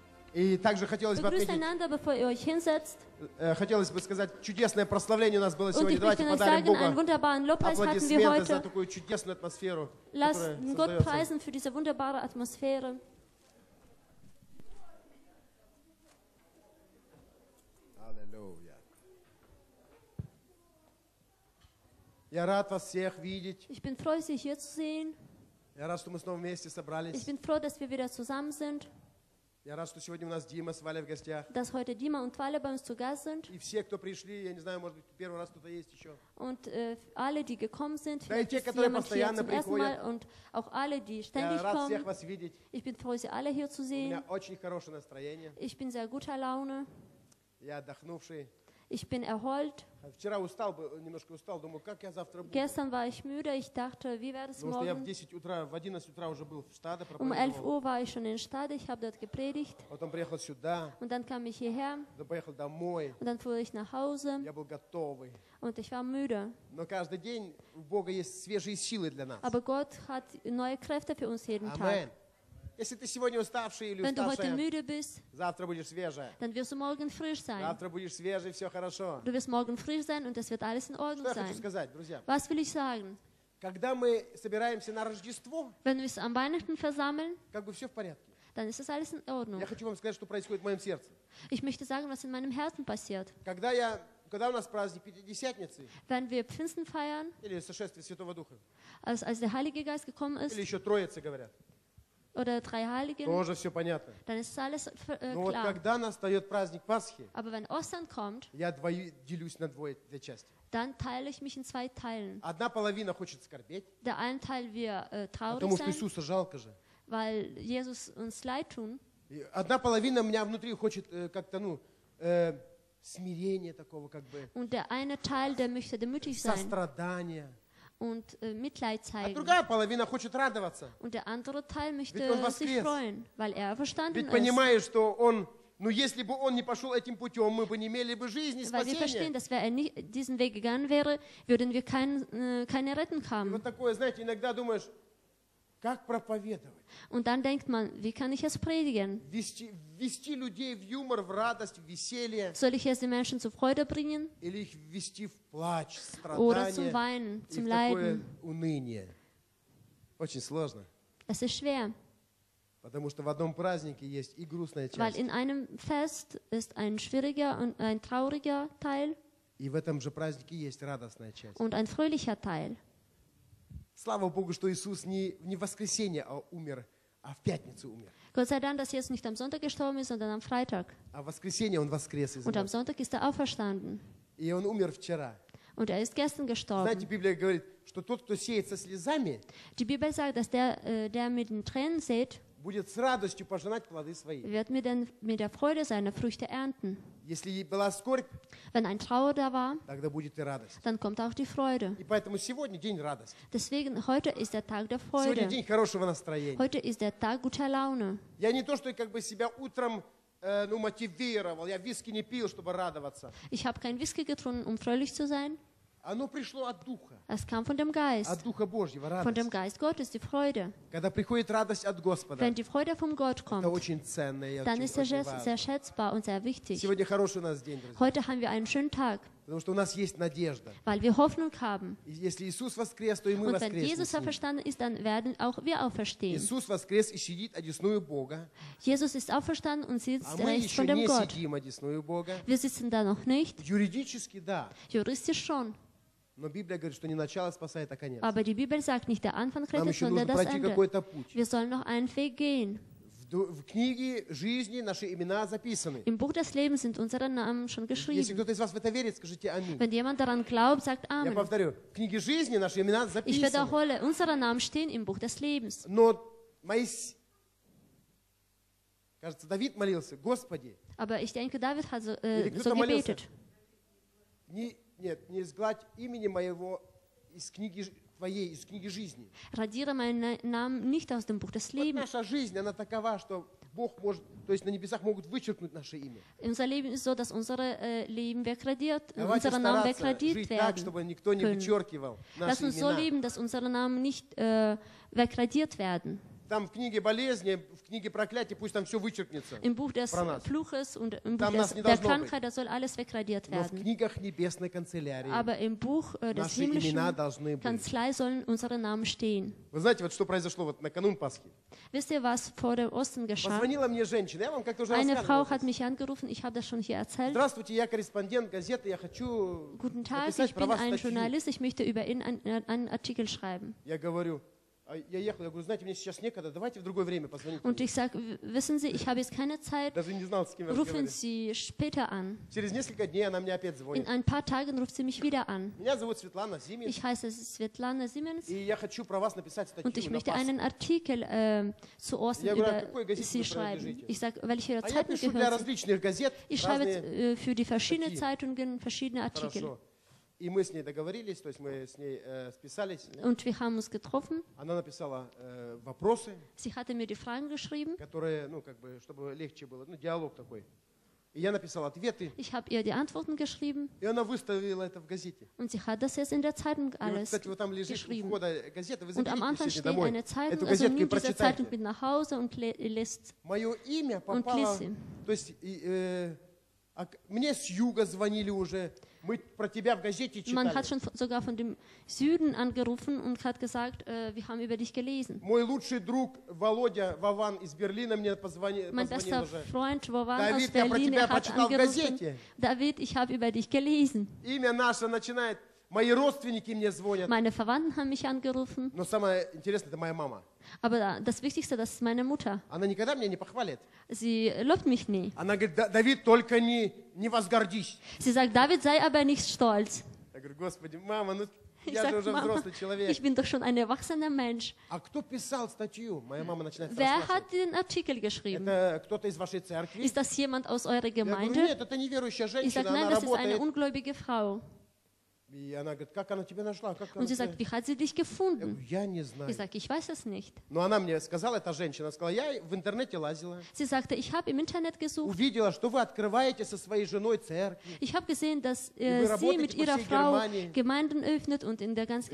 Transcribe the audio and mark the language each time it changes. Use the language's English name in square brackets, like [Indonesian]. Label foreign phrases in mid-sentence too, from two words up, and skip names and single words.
[Russian] И также хотелось бы [German] Begrüßt [Russian] отметить, [German] einander, bevor ihr euch hinsetzt. [Russian] хотелось бы сказать, чудесное прославление у нас было [German] Und [Russian] сегодня. [German] ich [Russian] Давайте [German] möchte euch [Russian] подарим [German] sagen, einen [Russian] Богу [German] wunderbaren Lobpreis hatten wir [Russian] аплодисменты за [German] heute. [Russian] такую чудесную атмосферу, [German] Lasst [Russian] которая [German] Gott [Russian] создается. [German] preisen für diese wunderbare Atmosphäre. [Russian] Аллилуйя. Я рад вас всех видеть. [German] Ich bin froh, Sie hier zu sehen. [Russian] Я рад, что мы снова вместе [German] Ich [Russian] собрались. [German] bin froh, dass wir wieder zusammen sind, [Russian] Я рад, что сегодня у нас Дима с Валей в гостях. [German] dass heute Dima und Wale bei uns zu Gast sind. [Russian] И все, кто пришли, я не знаю, может быть, первый раз кто-то есть еще. [German] Und alle, die gekommen sind, [Russian] Да и [German] vielleicht [Russian] те, [German] ist [Russian] которые [German] jemand hier [Russian] постоянно [German] zum ersten Mal [Russian] приходят. [German] und auch alle, die [Russian] Я [German] ständig [Russian] рад всех [German] kommen. [Russian] вас видеть. [German] Ich bin froh, Sie alle hier zu [Russian] У меня [German] sehen. [Russian] очень хорошее настроение. [German] Ich bin sehr guter Laune. [Russian] Я отдохнувший. [German] Ich bin erholt. [Russian] Вчера устал, немножко устал, думаю, как я завтра буду. [German] Gestern war ich müde. Ich dachte, wie wäre es [Russian] Потому что я в [German] morgen? [Russian] 10 утра, в 11 утра уже был в Стаде, [German] Um 11 [Russian] проповедовал. [German] Uhr war ich schon in Stade. Ich habe dort gepredigt. [Russian] Потом приехал сюда, [German] Und dann kam ich hierher. [Russian] потом поехал домой. [German] Und dann fuhr ich nach Hause. [Russian] Я был готовый. [German] Und ich war müde. [Russian] Но каждый день у Бога есть свежие силы для нас. [German] Aber Gott hat neue Kräfte für uns jeden Amen. Tag. [Russian] Если ты сегодня уставший или [German] Wenn du heute [Russian] уставшая, [German] müde bist, [Russian] завтра будешь свежая. [German] dann wirst du morgen frisch sein. [Russian] Завтра будешь свежий, все хорошо. [German] Du wirst morgen frisch sein und es wird alles in [Russian] Что [German] Ordnung [Russian] я хочу [German] sein. [Russian] сказать, друзья? [German] Was will ich sagen? [Russian] Когда мы собираемся на Рождество, [German] Wenn wir uns an Weihnachten versammeln, [Russian] как бы все в порядке. [German] dann ist das alles in Ordnung. [Russian] Я хочу вам сказать, что происходит в моем сердце. [German] Ich möchte sagen, was in meinem Herzen passiert. [Russian] Когда у нас праздник Пятидесятницы [German] Wenn wir Pfingsten feiern, [Russian] или сошествие Святого Духа, [German] als der Heilige Geist gekommen ist, [Russian] или еще Троицы говорят, [German] oder drei Heiligen, [Russian] тоже все понятно. [German] dann ist alles [Russian] Но вот [German] klar. [Russian] когда настает праздник Пасхи, [German] Aber wenn Ostern kommt, [Russian] я делюсь на две части. [German] dann teile ich mich in zwei Teilen. [Russian] Одна половина хочет скорбеть, [German] Der eine Teil wir traurig [Russian] потому что [German] sein, [Russian] Иисуса жалко же. [German] weil Jesus uns leid tun. [Russian] И одна половина меня внутри хочет как-то, смирения такого, как бы, [German] Und der eine Teil, der möchte demütig sein [Russian] сострадания. [German] und Mitleid [Russian] А [German] zeigen. [Russian] другая половина хочет радоваться. [German] Und der andere Teil möchte [Russian] Ведь он [German] sich [Russian] воскрес. [German] freuen, weil er verstanden [Russian] Ведь [German] ist. [Russian] понимаешь, что он, если бы он не пошел этим путем, мы бы не имели бы жизни, [German] Weil wir verstehen, [Russian] спасения. [German] dass wenn er nicht diesen Weg gegangen wäre, würden wir keine Retten [Russian] И [German] haben. [Russian] вот такое, знаете, иногда думаешь, как проповедовать? [German] Und dann denkt man, wie kann ich es predigen? [Russian] Ввести людей в юмор, в радость, в веселье, [German] Soll ich jetzt die Menschen zur Freude bringen [Russian] или их ввести в плач, [German] oder zum [Russian] страдания [German] Weinen, [Russian] и [German] zum [Russian] в такое [German] Leiden? [Russian] уныние? Очень сложно, [German] Es ist schwer, [Russian] потому что в одном празднике есть и грустная [German] weil [Russian] часть, [German] in einem Fest ist ein schwieriger und ein trauriger Teil [Russian] и в этом же празднике есть радостная часть. [German] und ein fröhlicher Teil. [Russian] Слава Богу, что Иисус не в воскресенье умер, а в пятницу умер. [German] Gott sei Dank, dass Jesus nicht am Sonntag gestorben ist, sondern am Freitag. [Russian] А в воскресенье Он воскрес из [German] Und am [Russian] мертвых. [German] Sonntag ist er auferstanden. [Russian] И Он умер вчера. [German] Und er ist gestern [Russian] Знаете, [German] gestorben. [Russian] Библия говорит, что тот, кто сеет со слезами, [German] Die Bibel sagt, dass der mit den Tränen sät, [Russian] будет с радостью пожинать плоды свои. [German] wird mit der Freude seine Früchte ernten. [Russian] Если была скорбь, [German] Wenn ein Trauer da war, [Russian] тогда будет и радость. [German] dann kommt auch die Freude. [Russian] И поэтому сегодня день радости. [German] Deswegen, heute ist der Tag der [Russian] Сегодня [German] Freude. [Russian] день хорошего настроения. [German] Heute ist der Tag guter Laune. [Russian] Я не то, что как бы себя утром мотивировал, я виски не пил, чтобы радоваться. [German] Ich habe kein Whisky getrunken, um fröhlich zu sein. [Russian] Оно пришло от Духа, [German] Es kam von dem Geist. [Russian] от Духа Божьего, [German] Von dem [Russian] радость. [German] Geist Gottes, die Freude. [Russian] Когда приходит радость от Господа, [German] Wenn die Freude vom Gott [Russian] это [German] kommt, [Russian] очень ценно и [German] dann [Russian] очень, [German] ist er [Russian] очень [German] sehr [Russian] важно. [German] schätzbar und sehr wichtig. [Russian] Сегодня хороший у нас день, друзья, [German] Heute haben wir einen schönen Tag, [Russian] потому что у нас есть надежда. [German] weil wir Hoffnung haben. [Russian] И если Иисус воскрес, то и мы [German] Und wenn [Russian] воскреснем [German] Jesus [Russian] с Ним. [German] auferstanden ist, dann werden auch wir auferstehen. [Russian] Иисус воскрес и сидит одесную Бога, [German] Jesus ist auferstanden und [Russian] а [German] sitzt [Russian] мы [German] rechts [Russian] еще [German] von dem [Russian] не [German] Gott. [Russian] сидим одесную Бога. [German] Wir sitzen da noch nicht, [Russian] Юридически да, [German] juristisch schon. [Russian] но Библия говорит, что не начало спасает, а конец. [German] Aber die Bibel sagt nicht, der Anfang [Russian] Нам [German] rettet, [Russian] еще [German] sondern [Russian] нужно [German] das [Russian] пройти [German] Ende. [Russian] какой-то путь. [German] Wir sollen noch einen Weg gehen. [Russian] В книге жизни наши имена записаны. [German] Im Buch des Lebens sind unsere Namen schon [Russian] Если [German] geschrieben. [Russian] кто-то из вас в это верит, скажите аминь. [German] Wenn jemand daran glaubt, sagt [Russian] Я [German] Amen. [Russian] повторю, в книге жизни наши имена [German] Ich [Russian] записаны. [German] wiederhole, unsere Namen stehen im Buch des Lebens. [Russian] Но кажется, Давид молился, Господи, [German] Aber ich denke, David hat so [Russian] кто-то молился, [German] gebetet. [Russian] не изгладь имени моего из книги Твоей, из книги жизни. [German] Radiere meinen Namen nicht aus dem Buch des [Russian] Вот [German] Lebens. [Russian] наша жизнь, она такова, что Бог может, то есть на небесах могут вычеркнуть наше имя. [German] Unser Leben ist so, dass unser Leben wegradiert, [Russian] Давайте [German] unsere Namen [Russian] стараться [German] wegradiert [Russian] жить так, [German] werden. [Russian] чтобы никто не [German] können. [Russian] вычеркивал [German] Lass [Russian] наши [German] uns so [Russian] имена. [German] leben, dass unsere Namen nicht wegradiert werden. [Russian] Там в книге болезни, в книге проклятий, пусть там все вычеркнется. [German] Im Buch des [Russian] Про нас. [German] Fluches und im Buch [Russian] Там нас не [German] der [Russian] должно [German] Krankheit, da soll alles wegradiert [Russian] Но в [German] werden. [Russian] книгах небесной канцелярии [German] Aber im Buch des [Russian] наши имена [German] himmlischen [Russian] должны быть. [German] Kanzlei sollen unsere Namen stehen. [Russian] Вы знаете, вот что произошло вот накануне Пасхи? [German] Wisst ihr, was vor dem Osten geschah? [Russian] Позвонила мне женщина, я вам как-то уже [German] Eine Frau [Russian] рассказывал. [German] hat mich angerufen, ich habe das schon hier erzählt. [Russian] Здравствуйте, я корреспондент газеты, я хочу [German] Guten Tag, [Russian] написать [German] ich [Russian] про [German] bin [Russian] вас [German] ein [Russian] статью. [German] Journalist, ich möchte über ihn einen Artikel schreiben. [Russian] Я говорю, я ехал, я говорю, знаете, мне сейчас некогда, давайте в другое время позвоните. [German] Und ich sage, wissen Sie, ich habe jetzt keine Zeit, [Russian] Даже не знал, с кем я [German] rufen [Russian] разговариваю. [German] Sie später an. [Russian] Через несколько дней она мне опять [German] In [Russian] звонит. [German] ein paar Tagen ruft sie mich wieder an. [Russian] Меня зовут Светлана Зимин, [German] Ich heiße Svetlana Siemens [Russian] и я хочу про вас написать [German] und ich [Russian] статью на [German] möchte [Russian] Пасху. [German] einen Artikel zu Ostern [Russian] Я говорю, [German] über [Russian] а какой газете [German] Sie [Russian] вы [German] schreiben. [Russian] принадлежите? [German] Ich sage, welche [Russian] А я [German] Zeitung [Russian] пишу для [German] gehört Sie? [Russian] различных газет [German] Ich schreibe [Russian] разные. [German] für die verschiedenen Stativen. Zeitungen verschiedene Artikel. [Russian] Хорошо. И мы с ней договорились, то есть мы с ней списались. [German] Und wir haben uns getroffen. [Russian] Она написала вопросы, [German] Sie hatte mir die Fragen geschrieben. [Russian] которые, ну, как бы, чтобы легче было, ну, диалог такой. И я написал ответы, [German] Ich habe ihr die Antworten geschrieben [Russian] и она выставила это в газете. [German] und sie hat das jetzt in der Zeitung [Russian] И вот, [German] alles [Russian] кстати, вот там лежит у [German] geschrieben. [Russian] входа газета, вы [German] Und am [Russian] заберите [German] Anfang [Russian] сегодня [German] steht [Russian] домой [German] eine Zeitung, [Russian] эту [German] also [Russian] газетку и [German] nimm diese Zeitung [Russian] прочитайте. [German] mit nach Hause und lest. [Russian] Мое имя [German] Und [Russian] попало, [German] lies sie. [Russian] то есть мне с юга звонили уже, мы про тебя в газете [German] Man [Russian] читали. [German] hat schon sogar von dem Süden angerufen und hat gesagt, wir haben über dich gelesen. [Russian] Мой лучший друг Володя Вован из Берлина мне позвонил [German] Mein bester [Russian] уже. [German] Freund Wovan aus David, [Russian] я про [German] Berlin [Russian] тебя [German] hat [Russian] прочитал в [German] angerufen, [Russian] газете. [German] David, ich habe über dich gelesen. [Russian] Имя наше начинает, мои родственники мне звонят. [German] Meine Verwandten haben mich angerufen, [Russian] Но самое интересное, это моя мама. [German] aber das Wichtigste, das ist meine Mutter. [Russian] Она никогда меня не похвалит. [German] Sie lobt mich nie. [Russian] Она говорит, Давид, только не возгордись. [German] Sie sagt, David, sei aber nicht stolz. [Russian] Я говорю, Господи, мама, ну [German] Ich [Russian] я же [German] sage, [Russian] уже [German] Mama, [Russian] взрослый человек. [German] ich bin doch schon ein erwachsener Mensch. [Russian] А кто писал статью? Моя мама начинает [German] Wer [Russian] расспрашивать. [German] hat den Artikel geschrieben? [Russian] Это кто-то из вашей церкви? [German] Ist das jemand aus eurer [Russian] Я говорю, [German] Gemeinde? [Russian] нет, это неверующая [German] Ich [Russian] женщина, [German] sage, [Russian] она [German] nein, das ist eine [Russian] работает. [German] ungläubige Frau. [Russian] И она говорит, как она тебя нашла? Как она [German] Und sie [Russian] тебя... [German] sagt, wie hat sie dich [Russian] Я [German] gefunden? [Russian] говорю, я не знаю. [German] Ich sage, ich weiß es nicht. [Russian] Но она мне сказала, эта женщина, сказала, я в интернете лазила, [German] Sie sagte, ich habe im Internet gesucht. [Russian] увидела, что вы открываете со своей женой церкви. [German] Ich habe gesehen, dass [Russian] вы [German] sie [Russian] работаете [German] mit [Russian] по [German] ihrer [Russian] всей [German] Frau [Russian] Германии. [German] Gemeinden öffnet und in der ganzen